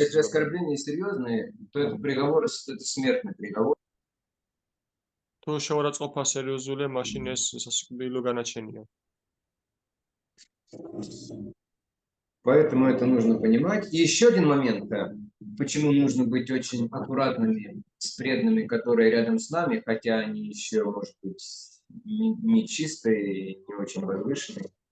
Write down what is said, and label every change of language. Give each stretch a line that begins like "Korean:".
Russian: Если оскорбления серьезные, то это приговор, это смертный приговор.
Georgian: თუ შეურაცხყოფა სერიოზულია, მაშინ ეს სასიკვდილო განაჩენია.
Russian: Поэтому это нужно понимать. И еще один момент, почему нужно быть очень аккуратными с преданными, которые рядом с нами, хотя они еще, может быть, не чистые, не очень возвышенные.